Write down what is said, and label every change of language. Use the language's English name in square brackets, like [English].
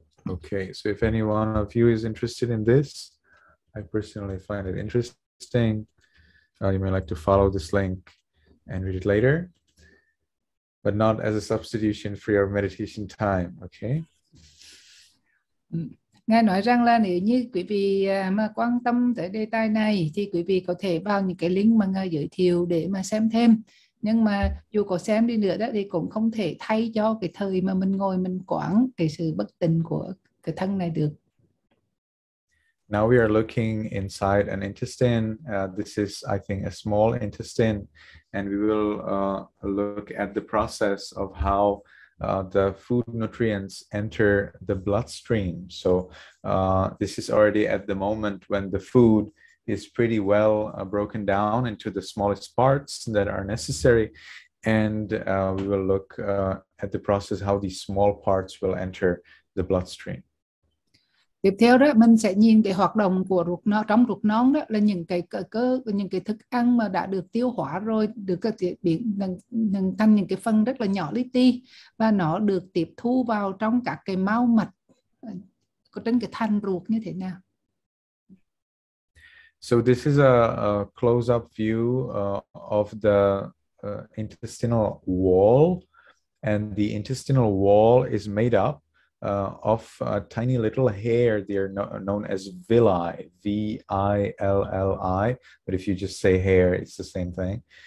[English] Okay, so if any one of you is interested in this, I personally find it interesting. You may like to follow this link and read it later, but not as a substitution for your meditation time, okay? [Vietnamese] Ngài nói rằng là nếu như quý vị mà quan tâm tới đề tài này thì quý vị có thể vào những cái link mà Ngài giới thiệu để mà xem thêm. Nhưng mà dù có xem đi nữa đó thì cũng không thể thay cho cái thời mà mình ngồi mình quán cái sự bất tịnh của cái thân này được. [English] Now we are looking inside an intestine. This is, I think, a small intestine, and we will look at the process of how the food nutrients enter the bloodstream. So this is already at the moment when the food is pretty well broken down into the smallest parts that are necessary, and we will look at the process how these small parts will enter the bloodstream. [Vietnamese] Tiếp theo đó mình sẽ nhìn cái hoạt động của trong ruột non đó là những cái những cái thức ăn mà đã được tiêu hóa rồi được biến thành những cái phần rất là nhỏ li ti và nó được tiếp thu vào trong các cái mao mạch trên cái thành ruột như thế nào. [English] So this is a close-up view of the intestinal wall, and the intestinal wall is made up of tiny little hair. They are known as villi, V-I-L-L-I, but if you just say hair, it's the same thing.